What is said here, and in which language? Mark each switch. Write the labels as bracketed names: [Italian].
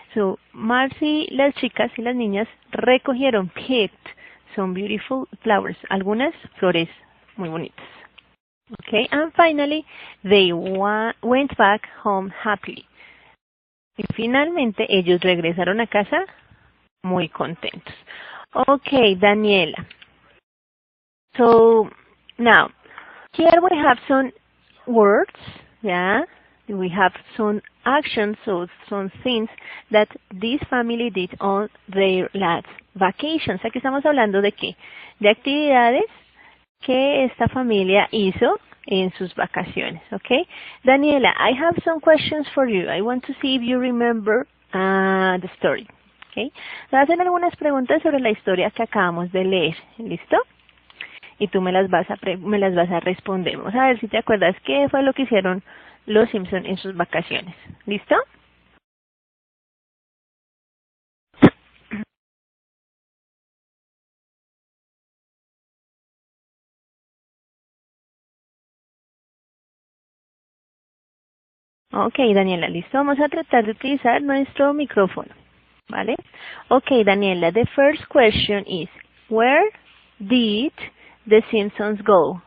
[Spanish] So Marge, las chicas y las niñas recogieron, [English] picked some beautiful flowers, [Spanish] algunas flores muy bonitas. [English] Okay. And finally, they went back home happily. [Spanish] Y finalmente ellos regresaron a casa muy contentos. Okay, Daniela. [English] So now, here we have some words, yeah? We have some actions, so some things that this family did on their last vacations. [Spanish] Aquí estamos hablando de qué? De actividades que esta familia hizo en sus vacaciones, okay? [English] Daniela, I have some questions for you. I want to see if you remember the story, okay? [Spanish] Te voy a hacer algunas preguntas sobre la historia que acabamos de leer, ¿listo? Y tú me las vas a responder. Vamos a ver si te acuerdas qué fue lo que hicieron los Simpson en sus vacaciones. ¿Listo? Ok, Daniela, listo. Vamos a tratar de utilizar nuestro micrófono. ¿Vale? [English] Ok, Daniela, the first question is, where did the Simpsons go?